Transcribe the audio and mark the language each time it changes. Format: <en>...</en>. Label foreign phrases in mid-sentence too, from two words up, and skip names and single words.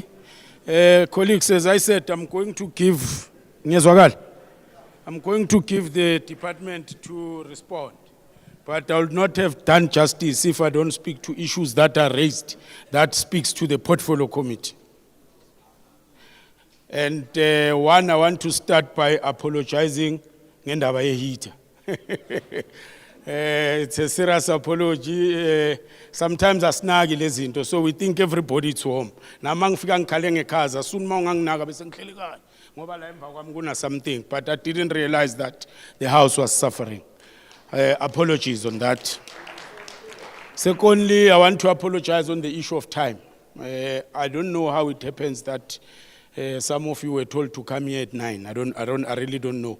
<en>Colleagues, as I said, I'm going to give the department to respond. But I will not have done justice if I don't speak to issues that are raised that speaks to the portfolio committee. And one, I want to start by apologizing</en> <zu>ngendaba yeheater.</zu> <en>It's a serious apology.</en> <zu>Sometimes asinaki lezinto,</zu> <en>so we think everybody is home.</en> <zu>Na mangifika ngikhale ngekhaza, soon manganginaka bese ngihleli kahle ngoba la emva kwami kuna something,</zu> <en>but I didn't realize that the house was suffering. Apologies on that. Secondly, I want to apologize on the issue of time. I don't know how it happens that some of you were told to come here at 9. I really don't know.</en>